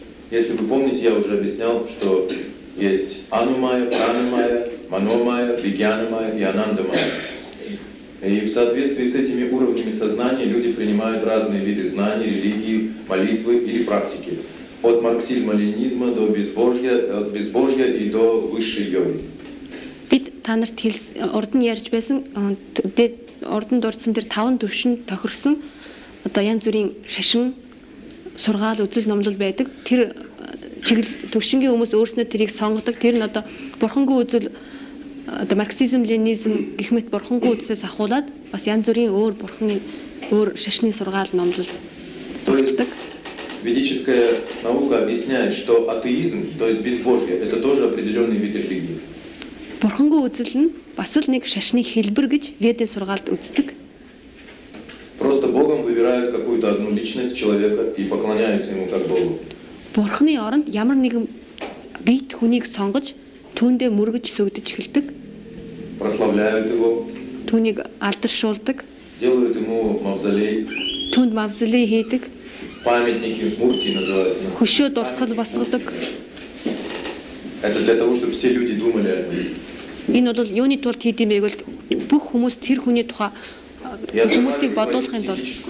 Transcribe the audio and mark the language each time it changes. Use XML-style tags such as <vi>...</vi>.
<ru>Если вы помните, я уже объяснял, что есть Анумая, Пранамая, Маномая, Вигьянамая и Анандамая. И в соответствии с этими уровнями сознания люди принимают разные виды знаний, религии, молитвы или практики. От марксизма-ленинизма до безбожья, от безбожья и до высшей йоги.</ru> <mn>Бид танарт урд нь ярьж байсан, урд нь дурдсан тэр таван төвшин тохирсон, янз бүрийн шашин, сургаал, үзэл номлол байдаг. Тэр чиглэл төвшингийн хүмүүс өөрснөө тэрийг сонгодог. Тэр нь бурхангүй үзэл, марксизм, ленинизм гэх мэт бурхангүй үзлээс ахуулаад бас янз бүрийн өөр бурханы өөр шашны сургаал номлол багтдаг.</mn> <ru>Ведическая наука объясняет, что атеизм, то есть безбожье, это тоже определенный вид религии.</ru> <mn>Бурхангүй үзэл нь бас л нэг шашны хэлбэр гэж ведийн сургаалд үздэг.</mn> <ru>Просто Богом выбирают какую-то одну личность человека и поклоняются ему как Богу.</ru> <mn>Бурханы оронд ямар нэгэн биет хүнийг сонгож, түүндээ мөргөж сүгдэж эхэлдэг.</mn> <ru>Прославляют его.</ru> <mn>Түүнийг алдаршуулдаг.</mn> <ru>Делают ему мавзолей.</ru> <mn>Түүнд мавзолей хийдэг.</mn> <ru>Памятники, мурти называются.</ru> <mn>Хөшөө дурсгал басгадаг.</mn> <ru>Это для того, чтобы все люди думали о нём.</ru> <mn>Энэ бол юуны тулд хийдэг юм бэ гэвэл бүх хүмүүс тэр хүний тухай хүмүүсийг бодуулахын тулд.</mn>